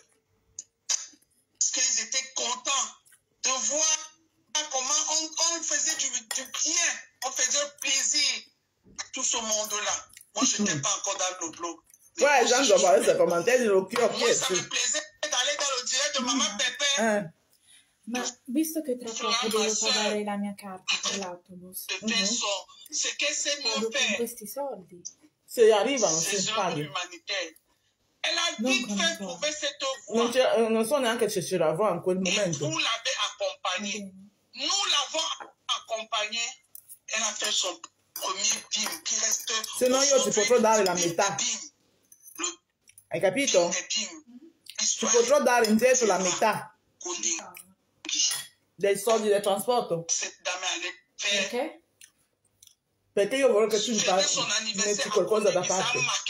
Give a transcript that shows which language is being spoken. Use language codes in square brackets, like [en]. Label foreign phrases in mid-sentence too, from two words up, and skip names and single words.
[fr] Parce qu'ils étaient contents de voir comment on faisait du bien, on faisait plaisir à tout ce monde-là. Moi, je n'étais pas encore dans le blog. Ouais, Jean, je vois ces commentaires, moi, ça me plaisait d'aller dans le direct de Maman Pépé. [it] Ma visto che tra poco devo pagare la mia carta per l'autobus, [fr] c'est che c'est [it] con [fr] mon père. [it] questi soldi. Se arrivano, [fr] C'est [it] si [fr] œuvre [it] paghi. [fr] humanitaire. Elle a vite fait trouver cette voie. [it] Non so neanche se ce l'avrò in quel [fr] Et [it] momento. [fr] vous l'avez accompagnée. Nous l'avons accompagnée. Elle a fait son premier BIM qui reste. [it] Se no io ti potrò dare la metà. Hai capito? Ti potrò dare indietro la metà dei soldi del trasporto. Perché? Perché io vorrei che tu mi metti qualcosa da parte.